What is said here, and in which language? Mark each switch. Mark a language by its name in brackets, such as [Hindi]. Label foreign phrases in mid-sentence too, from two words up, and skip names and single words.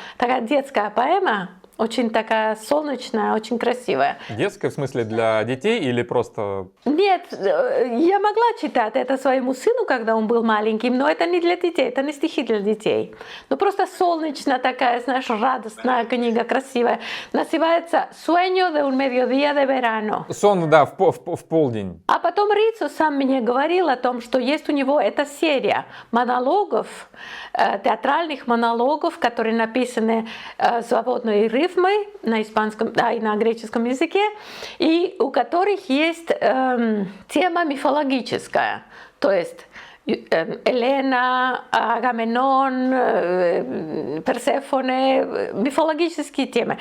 [Russian] Такая детская поэма, очень такая солнечная, очень красивая. Детская в смысле для детей или просто... Нет, я могла читать это своему сыну, когда он был маленьким, но это не для детей, это не стихи для детей. Ну просто солнечная такая, знаешь, радостная книга, красивая. Называется «Sueño de un mediodía de verano». Сон, да, в полдень. А потом Рицо сам мне говорил о том, что есть у него эта серия монологов, театральных монологов, которые написаны свободной рифмой на испанском, да, и на греческом языке, и у которых есть тема мифологическая, то есть Елена, Агамемнон, Персефоне, мифологические темы.